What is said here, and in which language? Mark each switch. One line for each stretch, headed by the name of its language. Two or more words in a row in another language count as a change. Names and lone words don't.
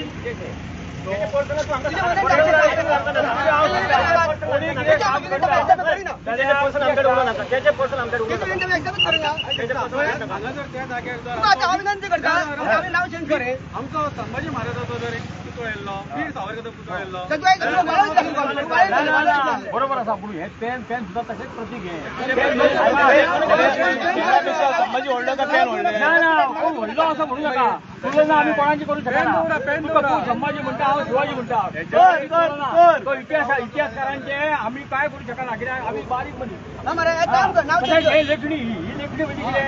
Konkani: आमचो संभाजी महाराजाचो जर एक पुतळो येयल्लो वीर सावरकराचो पुतळो येयल्लो बरोबर आसा पूण हे पेन सुद्दां तशेंच प्रतीक हे संभाजी व्हडलो काय पेन व्हडलो व्हडलो
Marathi: असं म्हणू नका तुलना आम्ही कोणाची करू शकणार संभाजी म्हणता आहोत शिवाजी म्हणता तो इतिहासकारांचे आम्ही काय करू शकणार कित्याक आम्ही बारीक मध्ये लेखणी ही लेखणी म्हणजे